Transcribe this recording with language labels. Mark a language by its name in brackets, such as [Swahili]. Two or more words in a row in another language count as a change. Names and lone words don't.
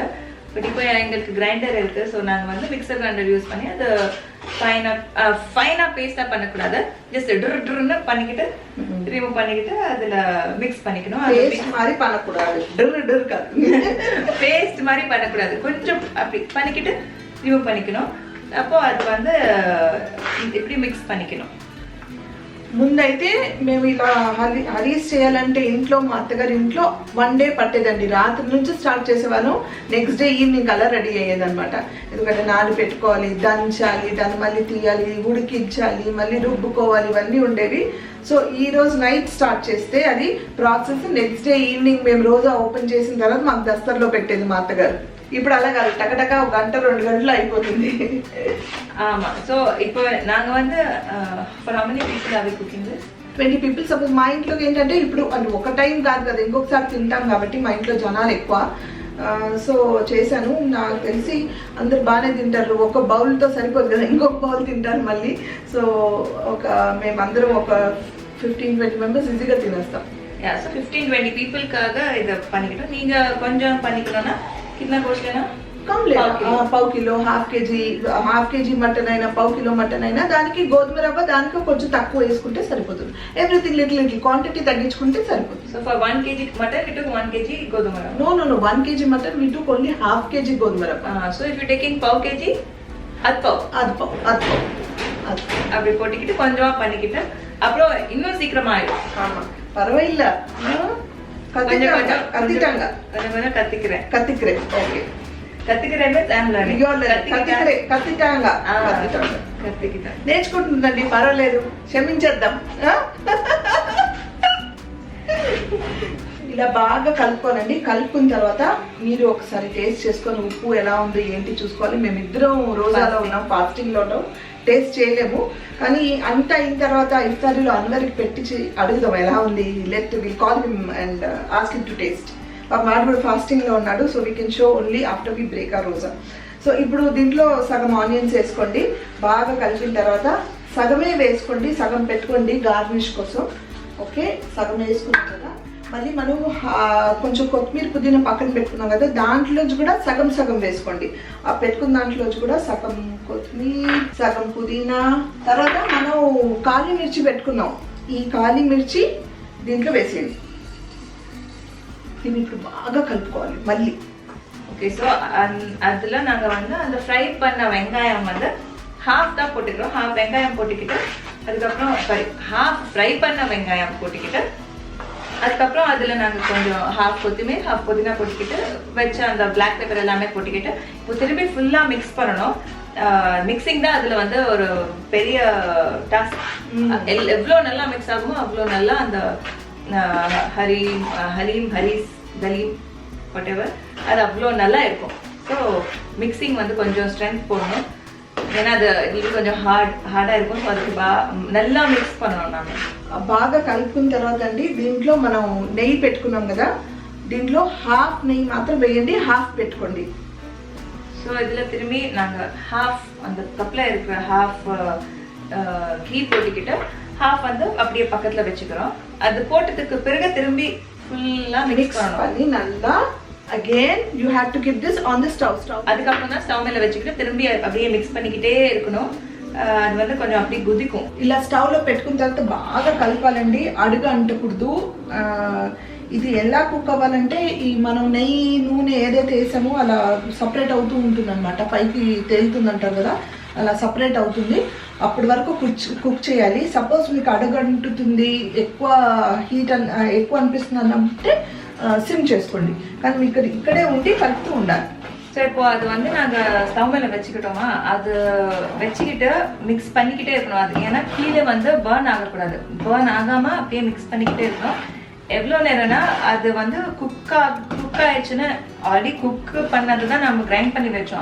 [Tamil] பட் இப்போ எங்களுக்கு கிரைண்டர் இருக்குது, ஸோ நாங்கள் வந்து [English] mixer grinder use [Tamil] பண்ணி அது ஃபைனாக பேஸ்ட்டாக பண்ணக்கூடாது, ஜஸ்ட் ட்ருன்னு பண்ணிக்கிட்டு ரிமூவ் பண்ணிக்கிட்டு அதில் மிக்ஸ் பண்ணிக்கணும். பேஸ்ட் மாதிரி பண்ணக்கூடாது, பேஸ்ட் மாதிரி பண்ணக்கூடாது, கொஞ்சம் அப்படி பண்ணிக்கிட்டு ரிமூவ் பண்ணிக்கணும். அப்போ அது வந்து இப்படி மிக்ஸ் பண்ணிக்கணும். [Telugu] ముందైతే మేము ఇలా హరీస్ చేయాలంటే ఇంట్లో మా అత్తగారి ఇంట్లో 1 డే పట్టేదండి. రాత్రి నుంచి స్టార్ట్ చేసేవాళ్ళం, [English] next day evening [Telugu] అలా రెడీ అయ్యేదన్నమాట. ఎందుకంటే నాడు పెట్టుకోవాలి, దంచాలి, దాన్ని మళ్ళీ తీయాలి, ఉడికించాలి, మళ్ళీ రుబ్బుకోవాలి, ఇవన్నీ ఉండేవి. సో ఈ రోజు నైట్ స్టార్ట్ చేస్తే అది [English] process next day evening [Telugu] మేము రోజా ఓపెన్ చేసిన తర్వాత మాకు దస్తర్లో పెట్టేది మా అత్తగారు. ఇప్పుడు అలా కాదు, టకటక 1-2 గంటలు అయిపోతుంది. [Tamil] ஆமாம். ஸோ இப்போ நாங்கள் வந்து [English] for how many people are we cooking this? 20 people. [Telugu] సపోజ్ మా ఇంట్లోకి ఏంటంటే ఇప్పుడు అంటే ఒక టైం కాదు కదా, ఇంకొకసారి తింటాం కాబట్టి మా ఇంట్లో జనాలు ఎక్కువ. సో చేశాను. నాకు తెలిసి అందరు బాగానే తింటారు, ఒక బౌల్తో సరిపోదు కదా, ఇంకొక బౌల్ తింటారు మళ్ళీ. సో మేమందరం ఒక 15-20 మెంబర్స్ ఈజీగా తినేస్తాం. [Tamil] யா ஸோ 15-20 பீப்புளுக்காக இதை பண்ணிக்கிட்டோம். நீங்கள் கொஞ்சம் பண்ணிக்கணும்னா [Hindi] कितना कोर्स लेना कम लेना पाव किलो [Telugu] हाफ కేజీ మటన్ అయినా పావు కిలో మటన్ అయినా దానికి గోధుమ రవ్వ దానికి కొంచెం తక్కువ వేసుకుంటే సరిపోతుంది. [English] everything little quantity [Telugu] తగ్గించుకుంటే సరిపోతుంది. [English] so for 1 kg మటన్ we took 1 kg [Telugu] గోధుమ రవ్వ. [English] No 1 kg మటన్ we took only half kg [Telugu] గోధుమ రవ్వ. [English] so if you taking [Tamil] பாव kg அது பாव அப்படி போட்டுக்கிட்டு கொஞ்சமா பண்ணிக்கிட்டு அப்புறம் இன்னும் சீக்கிரமா ஆயிடும். ஆமா பரவாயில்ல கத்திக்கிறேன் ஓகே [Telugu] నేర్చుకుంటుందండి పర్వాలేదు క్షమించేద్దాం. ఇలా బాగా కలుపుకోనండి. కలుపుకున్న తర్వాత మీరు ఒకసారి టేస్ట్ చేసుకొని ఉప్పు ఎలా ఉంది ఏంటి చూసుకోవాలి. మేమిద్దరం రోజాలో ఉన్నాం, ఫాస్టింగ్ లో ఉన్నాం, టేస్ట్ చేయలేము. కానీ అంతా అయిన తర్వాత ఇఫ్తారీలో అందరికి పెట్టి అడుగుదాం ఎలా ఉంది. [English] will call him and ask him to taste. [Telugu] వాడు కూడా ఫాస్టింగ్ లో ఉన్నాడు. [English] so we can show only after we break a roza. [Telugu] సో ఇప్పుడు దీంట్లో సగం ఆనియన్స్ వేసుకోండి. బాగా కలిపిన తర్వాత సగమే వేసుకోండి, సగం పెట్టుకోండి గార్నిష్ కోసం. ఓకే సగం వేసుకున్నాం కదా, మళ్ళీ మనం కొంచెం కొత్తిమీర పుదీనా పక్కన పెట్టుకున్నాం కదా, దాంట్లోంచి కూడా సగం సగం వేసుకోండి. ఆ పెట్టుకున్న దాంట్లోంచి కూడా సగం కొత్తిమీర సగం పుదీనా. తర్వాత మనం కాళీ మిర్చి పెట్టుకున్నాం, ఈ కాళీ మిర్చి దీంట్లో వేసేయండి. దీన్ని ఇప్పుడు బాగా కలుపుకోవాలి మళ్ళీ. [English] okay so [Tamil] அதில் நாங்கள் வந்து அந்த ஃப்ரை பண்ண வெங்காயம் வந்து ஹாஃப் தான் போட்டுக்கிறோம். ஹாஃப் வெங்காயம் போட்டுக்கிட்டு அதுக்கப்புறம் ஹாஃப் ஃப்ரை பண்ண வெங்காயம் போட்டுக்கிட்டு அதுக்கப்புறம் அதில் நாங்கள் கொஞ்சம் ஹாஃப் கொத்தமல்லி ஹாஃப் புதினா போட்டுக்கிட்டு வச்ச அந்த [English] black pepper [Tamil] எல்லாமே போட்டுக்கிட்டு இப்போ திரும்பி ஃபுல்லாக மிக்ஸ் பண்ணணும். மிக்சிங் தான் அதில் வந்து ஒரு பெரிய டாஸ்க். எவ்வளோ நல்லா மிக்ஸ் ஆகுமோ அவ்வளோ நல்லா அந்த ஹரீஸ் தலீம் whatever அது அவ்வளோ நல்லா இருக்கும். ஸோ மிக்சிங் வந்து கொஞ்சம் ஸ்ட்ரென்த் போடணும், ஏன்னா அது இது கொஞ்சம் హార్డ్గా இருக்கும். సో அதுக்கு நல்லா మిక్స్ பண்ணணும். நாங்கள் [Telugu] బాగా కలుపుకున్న తర్వాత అండి దీంట్లో మనం నెయ్యి పెట్టుకున్నాం కదా, దీంట్లో హాఫ్ నెయ్యి మాత్రం వేయండి, హాఫ్ పెట్టుకోండి. [Tamil] ஸோ இதில் திரும்பி நாங்கள் ஹாஃப் அந்த கப்பில் இருக்கிற [English] half ghee [Tamil] போட்டுக்கிட்டு ஹாஃப் வந்து அப்படியே பக்கத்தில் வச்சுக்கிறோம். அது போட்டதுக்கு பிறகு திரும்பி ஃபுல்லாக மிக்ஸ் பண்ணி நல்லா [English] again you have to keep this on the stove. [Tamil] அதுக்கப்புறம் தான் ஸ்டவ் மேலே வச்சுக்கிட்டு திரும்பி அப்படியே மிக்ஸ் பண்ணிக்கிட்டே இருக்கணும். [Telugu] అది வந்து కొంచెం అప్పుడు గుదికు ఇలా స్టవ్ లో పెట్టుకున్న తర్వాత బాగా కలపాలండి, అడుగు అంటకూడదు. ఇది ఎలా కుక్ అవ్వాలంటే ఈ మనం నెయ్యి నూనె ఏదైతే వేసామో అలా సపరేట్ అవుతూ ఉంటుంది అనమాట, పైకి తేలుతుంది అంటారు కదా, అలా సపరేట్ అవుతుంది. అప్పటి వరకు కుక్ చేయాలి. సపోజ్ మీకు అడుగంటుతుంది, ఎక్కువ హీట్ ఎక్కువ అనిపిస్తుంది అన్నట్టే సిమ్ చేసుకోండి, కానీ మీకు ఇక్కడే ఉండి కలుపుతూ ఉండాలి. [Tamil] ஸோ இப்போ அது வந்து நாங்கள் ஸ்டவ் மேலே வச்சுக்கிட்டோமா, அது வச்சுக்கிட்டு மிக்ஸ் பண்ணிக்கிட்டே இருக்கணும். அது ஏன்னா கீழே வந்து பர்ன் ஆகக்கூடாது, பர்ன் ஆகாமல் அப்படியே மிக்ஸ் பண்ணிக்கிட்டே இருக்கணும். எவ்வளோ நேரம்னா அது வந்து குக் ஆயிடுச்சுன்னு [English] already cook [Tamil] பண்ணது தான் நம்ம கிரைண்ட் பண்ணி வச்சோம்.